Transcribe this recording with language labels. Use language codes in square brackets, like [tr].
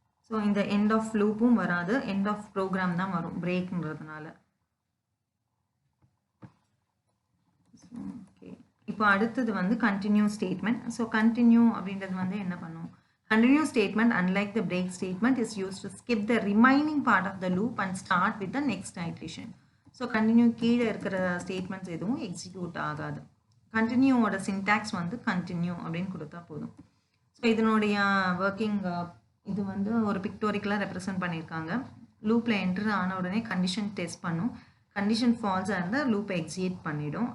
[ta] So இந்த end of லூப்பும் வராது, end of program தான் வரும் பிரேக்ன்றதுனால. ஓகே, இப்போ அடுத்தது வந்து கண்டினியூ ஸ்டேட்மெண்ட். ஸோ கண்டினியூ அப்படின்றது வந்து என்ன பண்ணும்? [en] Continue statement unlike the break statement is used to skip the remaining part of the loop and start with the next iteration. [ta] So continue கீழே இருக்கிற ஸ்டேட்மெண்ட்ஸ் எதுவும் எக்ஸிக்யூட் ஆகாது. கண்டினியூவோட சின்டாக்ஸ் வந்து continue அப்படின்னு கொடுத்தா போதும். ஸோ இதனுடைய ஒர்க்கிங் இது வந்து ஒரு பிக்டோரிக்கலாக ரெப்ரசன்ட் பண்ணியிருக்காங்க. லூப்பில் என்ட்ரு ஆன உடனே கண்டிஷன் டெஸ்ட் பண்ணும். கண்டிஷன் ஃபால்ஸாக இருந்தால் லூப்பை எக்ஸிக்யூட் பண்ணிவிடும்.